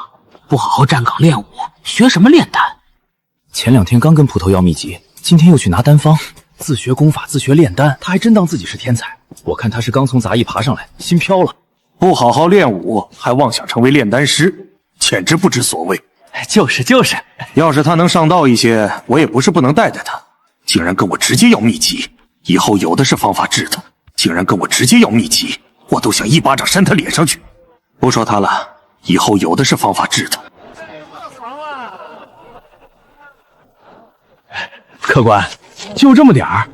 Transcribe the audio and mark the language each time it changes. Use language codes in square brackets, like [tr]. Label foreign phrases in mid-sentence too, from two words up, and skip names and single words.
[zh] 不好好站崗練武，學什麼煉丹？前2天剛跟捕頭要秘籍，今天又去拿丹方。自學功法，自學煉丹，他還真當自己是天才。我看他是剛從雜役爬上來，心飄了。不好好練武，還妄想成為煉丹師，簡直不知所謂。就是，要是他能上道一些，我也不是不能帶帶他。竟然跟我直接要秘籍，以後有的是方法治他。竟然跟我直接要秘籍，我都想一巴掌扇他臉上去。不說他了，以後有的是方法治他。客官，就這麼點兒？